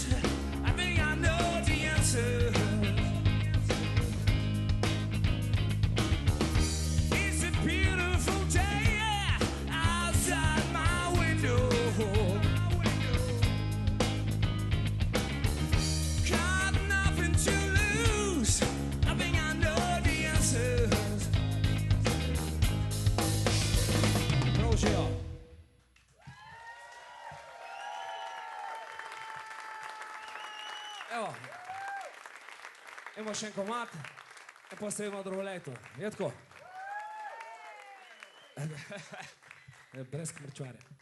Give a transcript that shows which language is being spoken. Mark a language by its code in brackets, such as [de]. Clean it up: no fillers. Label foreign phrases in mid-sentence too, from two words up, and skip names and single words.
[en] I think I know the answer. It's a beautiful day outside my window. Got nothing to lose. I think I know the answers. [pl] Proszę. [sl] Evo, imamo še en komad, in pa se imamo drugo leto. Je tako? Brez kmrčvarja.